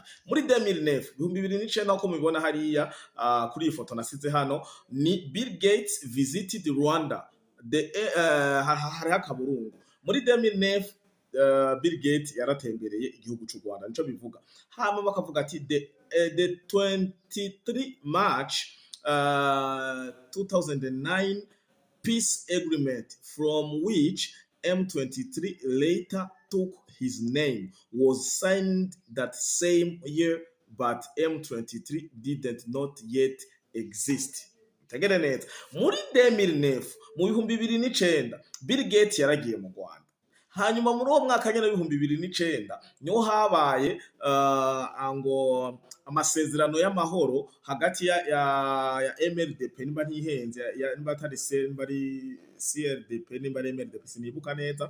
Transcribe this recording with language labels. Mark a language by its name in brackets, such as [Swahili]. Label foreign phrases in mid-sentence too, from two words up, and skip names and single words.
[Rundi] Muri 2009 uko mubibona hariya kuri iyi foto nasize hano ni Bill Gates [English] visited Rwanda [Rundi] hari akaburungu. Muri 2009 Bill Gates yaratembereye igihugu cy'u Rwanda nico bivuga. Hama bakavuga ati [English] the 23 March 2009 peace agreement from which M23 later took his name was signed that same year, but M23 did not yet exist. [Rundi] Tegere neza muri 2009 mu bihumbi 2009 Bill Gates yaragiye mu Rwanda. Hanyuma muri uwo mwaka nyene w'ibihumbi 2009 niho habaye ngo amasezerano y'amahoro hagati ya MLDP nimba ntihenze nimba atari nimba ari CRDP nimba ari MLDP sinibuka neza.